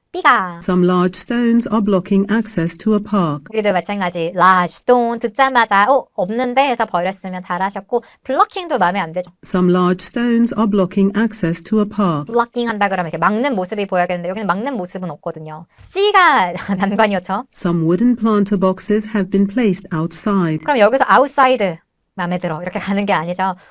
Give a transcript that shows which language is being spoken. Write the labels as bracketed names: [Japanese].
[Korean] B가 [English] Some large stones are blocking access to a park. [Korean] 여기도 마찬가지 large stone 듣자마자 없는데 해서 버렸으면 잘하셨고 블러킹도 마음에 안 들죠. [English] Some large stones are blocking access to a park. [Korean] 블러킹 한다 그러면 이렇게 막는 모습이 보여야겠는데 여기는 막는 모습은 없거든요. C가 난관이었죠. [English] Some wooden planter boxes have been placed outside. [Korean] 그럼 여기서 outside 마음에 들어 이렇게 가는 게 아니죠.